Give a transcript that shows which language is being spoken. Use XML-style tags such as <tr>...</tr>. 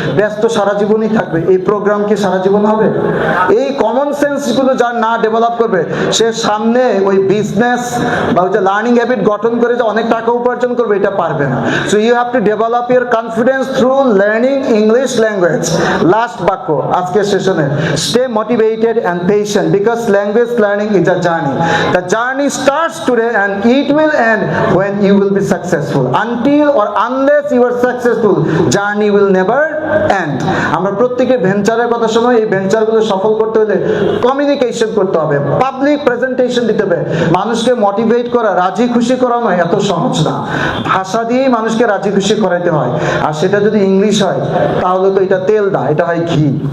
<bn>Batch তো সারা জীবনই থাকবে, এই প্রোগ্রাম কি সারা জীবন হবে? এই কমন সেন্স গুলো যার না ডেভেলপ করবে, সে সামনে ওই বিজনেস বা ওই যে লার্নিং হ্যাবিট গঠন করে যে অনেক টাকা উপার্জন করবে, এটা পারবে না.</bn> <en>So you have to develop your confidence through learning English language.</en> <bn>Last বাক্য আজকের সেশনে,</bn> <en>Stay motivated and patient because language learning is a journey. The journey starts today and it will end when you will be successful. Until or unless you are successful, journey will never end.</en> <bn>আমরা প্রত্যেকে ভেঞ্চারের কথা শুনো, এই ভেঞ্চারগুলো সফল করতে হলে communication করতে হবে, পাবলিক প্রেজেন্টেশন দিতে হবে. মানুষকে মোটিভেট করা, রাজি খুশি করানো এত সহজ না. ভাষা দিয়েই মানুষকে রাজি খুশি করাইতে হয়, আর সেটা যদি ইংলিশ হয় তাহলে তো এটা তেল না, এটা হয় ঘি.</bn>